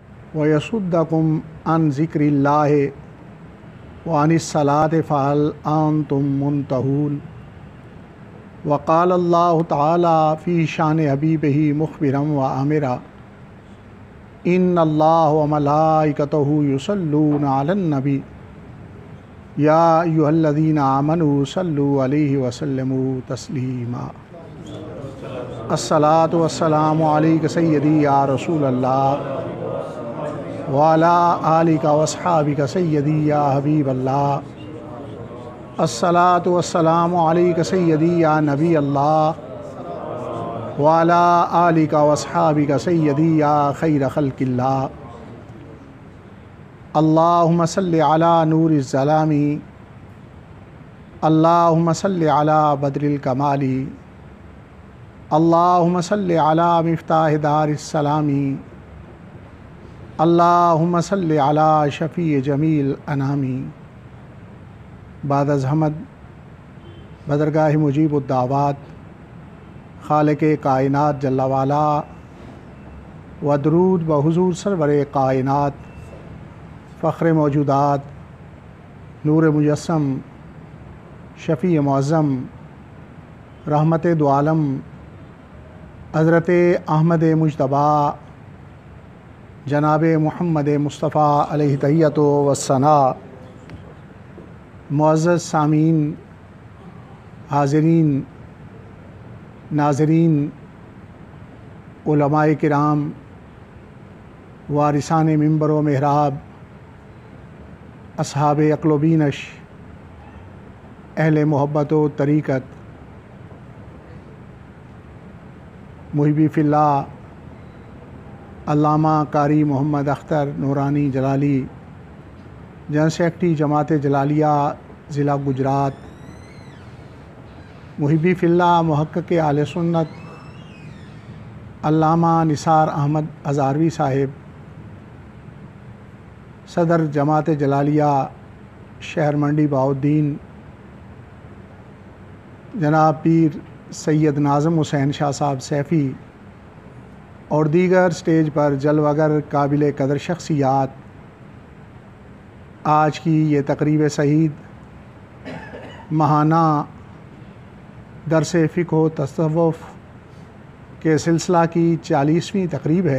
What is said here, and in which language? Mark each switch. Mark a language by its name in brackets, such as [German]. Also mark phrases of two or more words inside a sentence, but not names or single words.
[Arabic] ويصدكم عن ذكر الله وعن الصلاة فهل أنتم منتهون. وقال الله تعالى في شأن حبيبه مخبرا وآمرا إن الله وملائكته يصلون على النبي يا أيها الذين آمنوا صلوا عليه وسلموا تسليما. الصلاة والسلام عليك سيدي يا رسول الله وعلى آلك وأصحابك سيدي يا حبيب الله. الصلاة والسلام عليك سيدي يا نبي الله وعلى آلك وأصحابك سيدي يا خير خلق الله. اللهم صل على نور الظلام، اللهم صل على بدر الكمال، اللهم صل على مفتاح دار السلام، اللهم صل على شفيع جميل الأنام. [Urdu] بعد از حمد بدرگاہ مجیب الدعوات خالق کائنات [Arabic] جل وعلا [Urdu] و درود و حضور سرور کائنات فخر موجودات نور مجسم شفیع معظم رحمت دو عالم حضرت احمد مجتبیٰ جناب محمد مصطفیٰ [Arabic] عليه التحية والثناء. [Urdu] معزز سامعین، حاضرین، ناظرین، علمائے کرام, وارثان منبر و محراب، اصحاب عقل و بینش, اہل محبت و طریقت, [Arabic] محبي في الله, [Urdu] علامہ قاری محمد اختر نورانی جلالی, [English] General Secretary [Urdu] جماعت جلالیہ ضلع گجرات, [Arabic] محبي في الله [Urdu] محقق اہل سنت علامہ نثار احمد ہزاروی صاحب, صدر جماعت جلالیہ شہر منڈی بہاؤالدین، جناب پیر سید ناظم حسین شاہ صاحب سیفی اور دیگر اسٹیج پر جلوہ گر قابل قدر شخصیات، آج کی یہ تقریب سعید ماہانہ درس فقہ و تصوف کے سلسلہ کی 40ویں تقریب ہے.